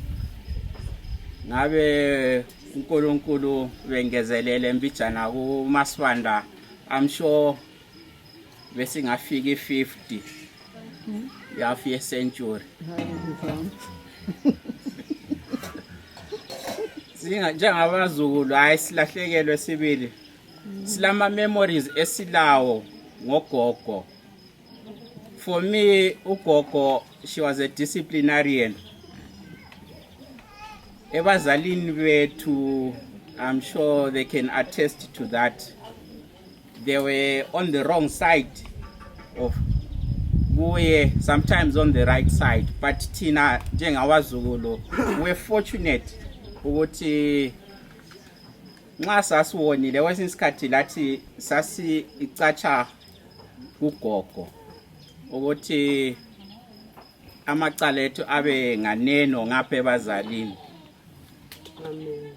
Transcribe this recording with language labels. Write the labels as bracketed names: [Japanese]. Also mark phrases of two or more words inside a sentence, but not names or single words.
[North Ndebele] ngabe uNkulunkulu bengezelele embijana kuMasibanda [English] I'm sure [North Ndebele] besingafika i-50 yafi century njengabazukulu hayi silahlekelwe sibili silama memories esilawo ngogogo. [English] For me ugogo she was a disciplinarian. [North Ndebele] Ebazalini bethu [English] I'm sure they can attest to that. They were on the wrong side of [North Ndebele] kuye, [English] sometimes on the right side, but [North Ndebele] thina njengabazukulu [English] we're fortunate [North Ndebele] ukuthi nxa sasiwonile kwesinye isikhathi lathi sasi icatsha kugogo ukuthi amacala ethu abe nganeno ngapha ebazalini. Amen.